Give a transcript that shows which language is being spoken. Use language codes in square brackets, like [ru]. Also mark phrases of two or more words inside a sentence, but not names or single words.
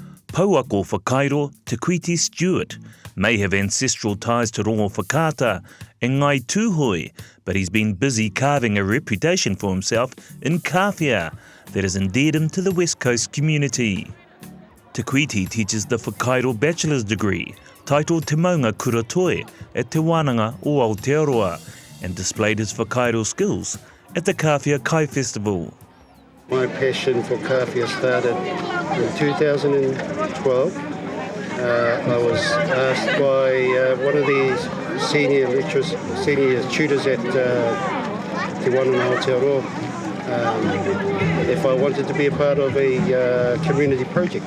[mi] Pauako Whakairo [en] Te Kuiti Stewart may have ancestral ties to Rongo Whakata and Ngai Tūhoi, but he's been busy carving a reputation for himself in Kawhia that has endeared him to the West Coast community. Te Kuiti teaches the Whakairo bachelor's degree, titled Te Maunga Kura Toi at Te Wānanga o Aotearoa, and displayed his Whakairo skills at the Kawhia Kai Festival. My passion for Kawhia started in 2012. I was asked by one of the senior tutors at Te Wānanga Aotearoa if I wanted to be a part of a community project.